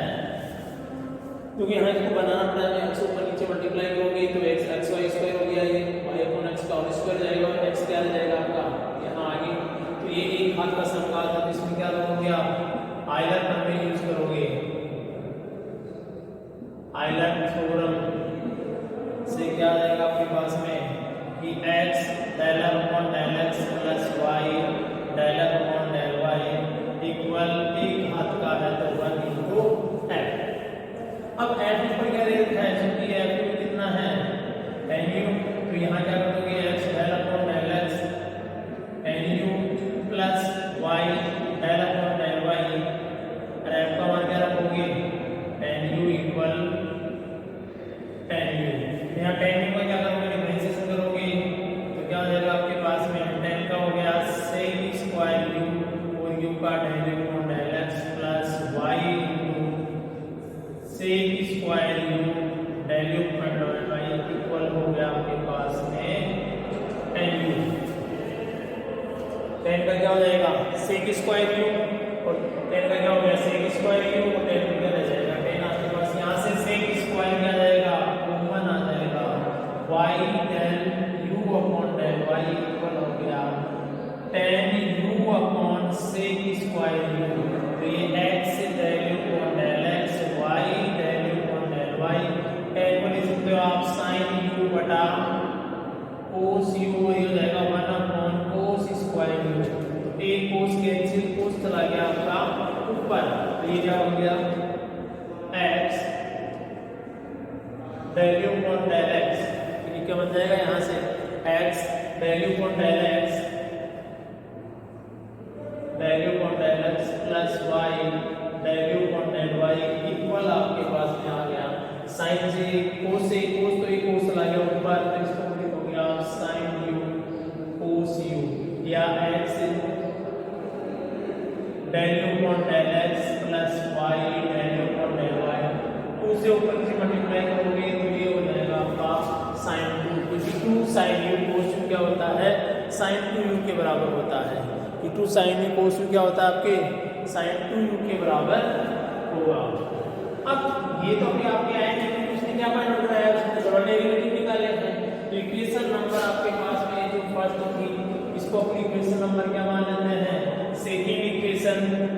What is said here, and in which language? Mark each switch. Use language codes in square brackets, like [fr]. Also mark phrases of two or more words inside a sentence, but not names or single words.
[hi] क्योंकि यहाँ इसको बनाना पड़ा है, x ऊपर नीचे मल्टीप्लाई करोगे तो x y स्क्वायर हो गया, ये [en] y upon x [hi] का [en] whole square [hi] जाएगा और x क्या आ जाएगा आपका यहाँ आगे, तो ये एक घात का समघात है। तो इसमें क्या करोगे आप आयलर प्रमेय यूज करोगे, आयलर थ्योरम से क्या आ जाएगा आपके पास में कि [en] x del r upon del x plus y del r upon del y [hi] इक्वल एक घात का है तो 1 into f। अब f ऊपर क्या दे रखा है, क्योंकि f में कितना है tan u, तो यहाँ क्या करोगे [en] x del upon del x tan u plus y del upon del y, [hi] और f का मान क्या रखोगे tan u इक्वल tan u। यहाँ tan u का क्या करोगे डिफरेंशिएशन करोगे तो क्या हो जाएगा आपके पास में tan का हो गया sec स्क्वायर u और u का [en] del u upon del x plus y sec square u del u upon del y equal [hi] हो गया आपके पास में tan u। tan का क्या हो जाएगा [en] sec square u [hi] और tan का क्या हो गया [en] sec square u [hi] और tan का रह जाएगा tan आपके पास यहाँ से [en] sec square [hi] क्या जाएगा कॉमन आ जाएगा [en] y del u upon del y equal [hi] हो गया [en] tan u upon sec square u, [hi] तो ये [en] x del u upon del x y del u upon del y, [hi] tan को लिख सकते हो आप sin u बटा cos u, ये हो जाएगा [en] 1 upon cos square u, [hi] तो एक cos कैंसिल cos चला गया आपका ऊपर, तो ये क्या हो गया x [en] del u upon del x, [hi] ये क्या बन जाएगा यहाँ से [en] x del u upon del x del u upon del x plus y del u upon del y equal [hi] आपके पास में आ गया sin से cos तो एक cos चला गया ऊपर, तो इसको लिखोगे आप sin u cos u, या x [en] del u upon del x plus y del u upon del y, [hi] 2 से ऊपर से मल्टीप्लाई करोगे तो ये हो जाएगा आपका sin 2, क्योंकि 2 sin u cos u क्या होता है sin 2u के बराबर होता है, कि 2 sin u cos u क्या होता है आपके sin 2u के बराबर होगा। अब ये तो अभी आपके आए हैं, उसने क्या फाइंड कराया, उसने [en] double derivative [hi] निकाले हैं, तो [en] equation number [hi] आपके पास में जो फर्स्ट थी इसको अपनी [en] equation number [hi] क्या मान लेते हैं [en] second equation.